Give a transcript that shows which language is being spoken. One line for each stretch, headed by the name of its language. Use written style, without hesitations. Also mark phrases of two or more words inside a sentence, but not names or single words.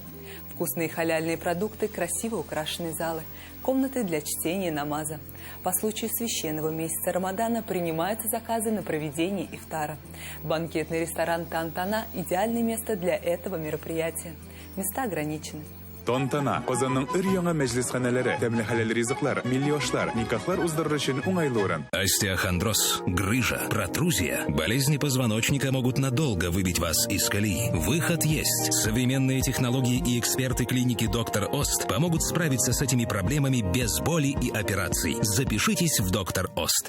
Russian: Вкусные халяльные продукты, красиво украшенные залы, комнаты для чтения намаза. По случаю священного месяца Рамадана принимаются заказы на проведение ифтара. Банкетный ресторан «Тантана» – идеальное место для этого мероприятия. Места ограничены. Тантана.
Tatar: Казанның өр-яңа мәҗлисханәләре, тәмле хәләл ризыклар, милли ашлар, никахлар уздырыр өчен уңайлы урын.
Russian: Остеохондроз, грыжа, протрузия, болезни позвоночника могут надолго выбить вас из колеи. Выход есть. Современные технологии и эксперты клиники «Доктор Ост» помогут справиться с этими проблемами без боли и операций. Запишитесь в «Доктор Ост».